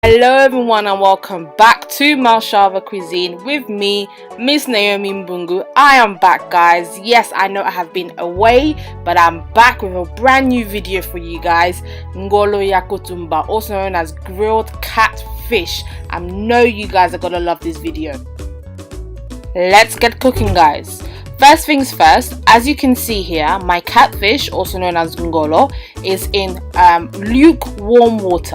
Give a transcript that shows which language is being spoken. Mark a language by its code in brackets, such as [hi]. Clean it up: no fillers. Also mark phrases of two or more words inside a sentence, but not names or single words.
[en] Hello everyone and welcome back to MalChava Cuisine with me, Miss naomimbungue. I am back, guys. Yes, I know I have been away, but I'm back with a brand new video for you guys. [ln] Ngolo ya Kotumba, [en] also known as grilled catfish. I know you guys are gonna love this video. Let's get cooking, guys. First things first, as you can see here, my catfish, also known as Ngolo, is in lukewarm water.